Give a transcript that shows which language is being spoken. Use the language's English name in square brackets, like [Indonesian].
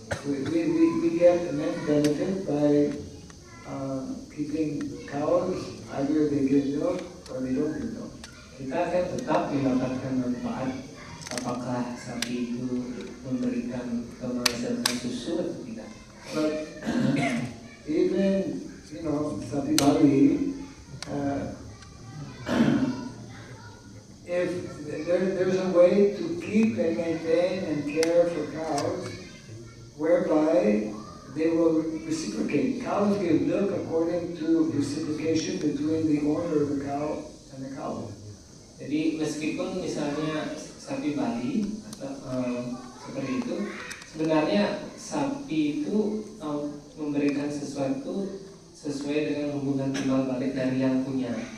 [English] We get immense benefit by keeping cows. Either they give milk or they don't give milk. [Indonesian] Kita akan tetap mendapatkan manfaat apakah sapi itu memberikan atau menghasilkan susu atau tidak. [English] But even sapi Bali, if there's a way to keep and maintain and care for cows, whereby they will reciprocate. Cows give milk according to reciprocation between the owner of the cow and the cow. [Indonesian] Jadi meskipun misalnya sapi Bali atau seperti itu, sebenarnya sapi itu memberikan sesuatu sesuai dengan hubungan timbal balik dari yang punya.